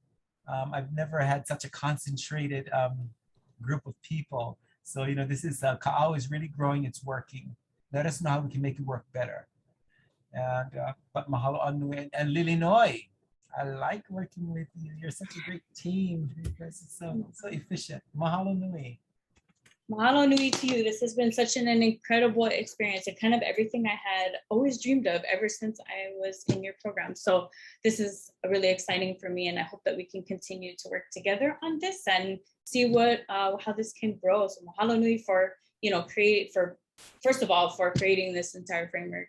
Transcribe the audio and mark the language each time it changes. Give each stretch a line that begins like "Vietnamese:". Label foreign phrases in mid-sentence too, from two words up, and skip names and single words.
English: I've never had such a concentrated group of people. So, this is, Kaʻao is really growing, it's working. Let us know how we can make it work better. And, but
Hawaiian: mahalo Anui
English: and Lilinoy. I like working with you. You're such a great team. You guys are so efficient.
Hawaiian: Mahalo nui. Mahalo nui
English: to you. This has been such an incredible experience and kind of everything I had always dreamed of ever since I was in your program. So this is really exciting for me, and I hope that we can continue to work together on this and see what how this can grow. So
Hawaiian: mahalo nui
English: for first of all for creating this entire framework.